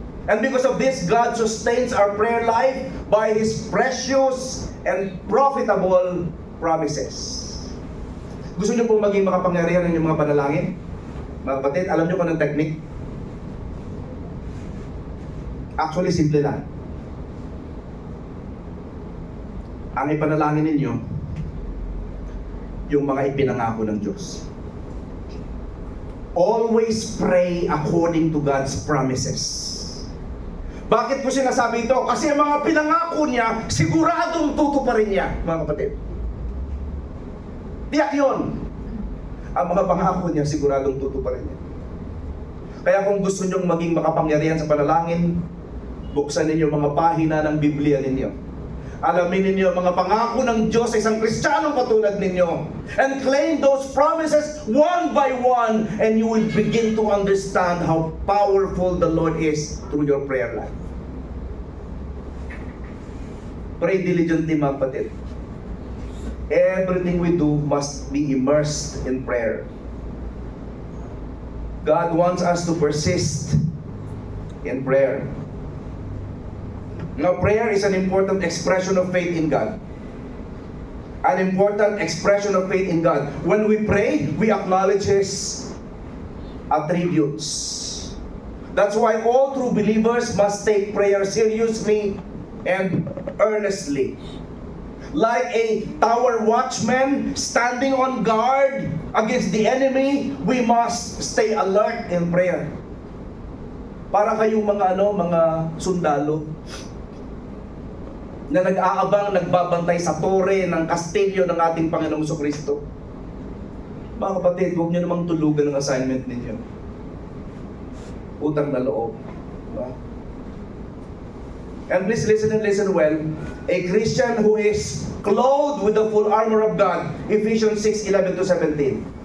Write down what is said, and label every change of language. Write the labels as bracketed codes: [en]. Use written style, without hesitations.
[en] And because of this, God sustains our prayer life by His precious and profitable promises. [tl] Gusto niyo po maging makapangyarihan ng inyong mga panalangin? Mga kapatid, alam niyo kung anong technique? Actually, simple lang. Ang ipanalangin ninyo, yung mga ipinangako ng Diyos. [en] Always pray according to God's promises. [tl] Bakit ko sinasabi ito? Kasi ang mga pinangako niya, siguradong tutuparin niya, mga kapatid. Tiyak yun. Ang mga pangako niya, siguradong tutuparin niya. Kaya kung gusto nyong maging makapangyarihan sa panalangin, buksan ninyo mga pahina ng Biblia ninyo. Alamin ninyo ang mga pangako ng Diyos sa isang Kristiyanong katulad ninyo. [en] And claim those promises one by one, and you will begin to understand how powerful the Lord is through your prayer life. Pray diligently, [tl] mga kapatid. [en] Everything we do must be immersed in prayer. God wants us to persist in prayer. Now, prayer is an important expression of faith in God. An important expression of faith in God. When we pray, we acknowledge His attributes. That's why all true believers must take prayer seriously and earnestly. Like a tower watchman standing on guard against the enemy, we must stay alert in prayer. [tl] Para kayong mga sundalo na nag-aabang, nagbabantay sa tore ng kastilyo ng ating Panginoong Jesucristo. Mga kapatid, huwag niyo namang tulugan ang assignment ninyo. Utang na loob. Diba? [en] And please listen and listen well. A Christian who is clothed with the full armor of God, Ephesians 6:11-17.